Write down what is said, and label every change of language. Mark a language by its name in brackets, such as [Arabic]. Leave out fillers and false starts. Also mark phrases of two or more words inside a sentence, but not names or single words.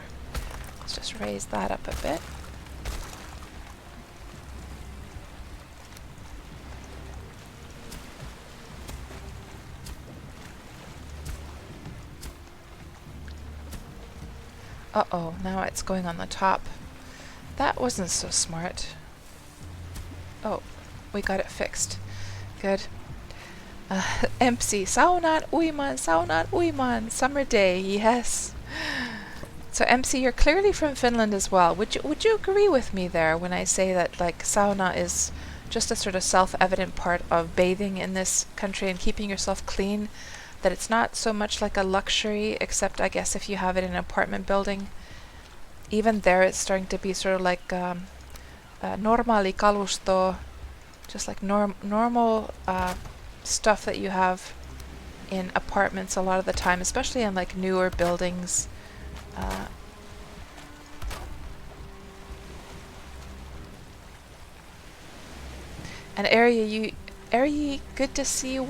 [English] Let's just raise that up a bit. Uh-oh, now it's going on the top. That wasn't so smart. Oh, we got it fixed. Good. MC, [Finnish] saunaan uimaan, [English] summer day, yes. So MC, you're clearly from Finland as well. Would you agree with me there when I say that like sauna is just a sort of self-evident part of bathing in this country and keeping yourself clean? That it's not so much like a luxury, except I guess if you have it in an apartment building. Even there, it's starting to be sort of like [Finnish] normaali kalusto, [English] just like normal stuff that you have in apartments a lot of the time, especially in like newer buildings. And Ari, good to see you.